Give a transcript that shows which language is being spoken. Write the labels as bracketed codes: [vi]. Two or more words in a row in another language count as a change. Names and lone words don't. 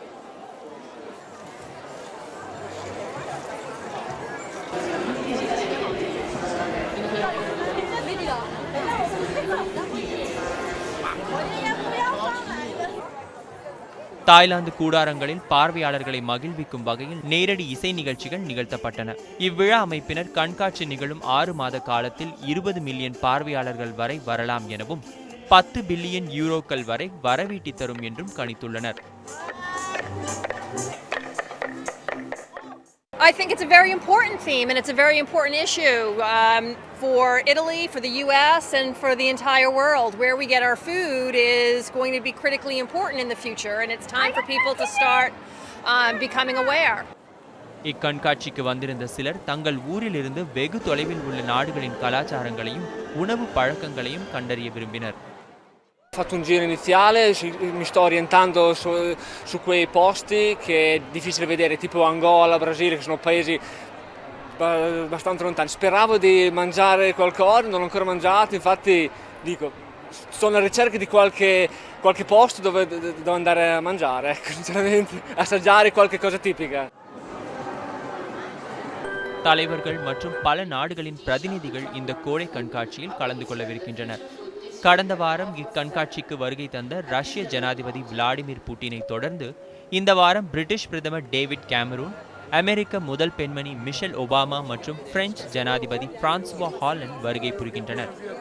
[ta] தாய்லாந்து கூடாரங்களில் பார்வையாளர்களை மகிழ்விக்கும் வகையில் நேரடி இசை நிகழ்ச்சிகள் நிகழ்த்தப்பட்டன. இவ்விழா அமைப்பினர் கண்காட்சி நிகழும் 6 மாத காலத்தில் 20 மில்லியன் பார்வையாளர்கள் வரை வரலாம் எனவும் 10 பில்லியன் யூரோக்கள் வரை வரவீட்டி தரும் என்றும் கணித்துள்ளனர். [en] I think it's a very important theme and it's a very important issue for Italy, for the US and for the entire world. Where we get our food is going to be critically important in the future and it's time for people to start becoming aware. [ta] இக்கண்காட்சிக்கு வந்திருந்த சிலர் தங்கள் ஊரிலிருந்து வெகு தொலைவில் உள்ள நாடுகளின் கலாச்சாரங்களையும் உணவு பழக்கங்களையும் கண்டறிய விரும்பினர். [it] Ho fatto un giro iniziale, mi sto orientando su quei posti che è difficile vedere, tipo Angola, Brasile, che sono paesi abbastanza lontani. Speravo di mangiare qualcosa, non l'ho ancora mangiato, infatti dico, sono alla ricerca di qualche posto dove devo andare a mangiare, ecco, sinceramente, assaggiare qualche cosa tipica. [ta] தலைவர்கள் மற்றும் பல நாடுகளின் பிரதிநிதிகள் இந்த கோடை கண்காட்சியில் கலந்து கொள்ளவிருக்கின்றனர். கடந்த வாரம் இக்கண்காட்சிக்கு வருகை தந்த ரஷ்ய ஜனாதிபதி விளாடிமிர் புட்டினை தொடர்ந்து இந்த வாரம் பிரிட்டிஷ் பிரதமர் டேவிட் கேமரூன், அமெரிக்க முதல் பெண்மணி மிஷேல் ஒபாமா மற்றும் பிரெஞ்சு ஜனாதிபதி பிரான்சுவா ஹாலண்ட் வருகை புரிகின்றனர்.